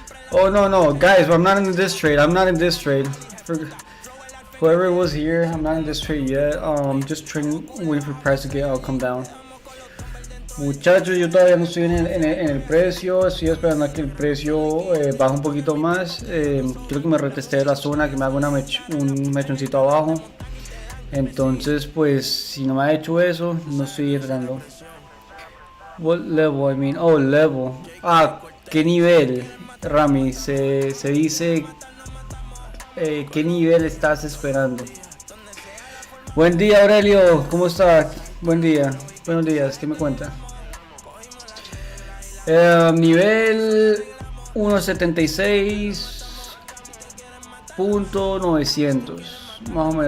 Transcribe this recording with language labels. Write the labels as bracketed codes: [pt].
[en] Oh no, guys, I'm not in this trade. I'm not in this trade. Whoever was here, I'm not in this trade yet. Just trading, waiting for price to get out, come down. [es] Muchachos, yo todavía no estoy en el precio. Estoy esperando a que el precio baje un poquito más. Quiero que me reteste la zona, que me haga un mechoncito abajo. Entonces, pues, si no me ha hecho eso, no estoy entrando. [en] What level? I mean, oh, level. [es] Ah, ¿qué nivel? Rami, se dice qué nivel estás esperando. Buen día Aurelio, ¿cómo está? Buen día, buenos días, ¿qué me cuenta? Nivel 1.76.900, más o menos.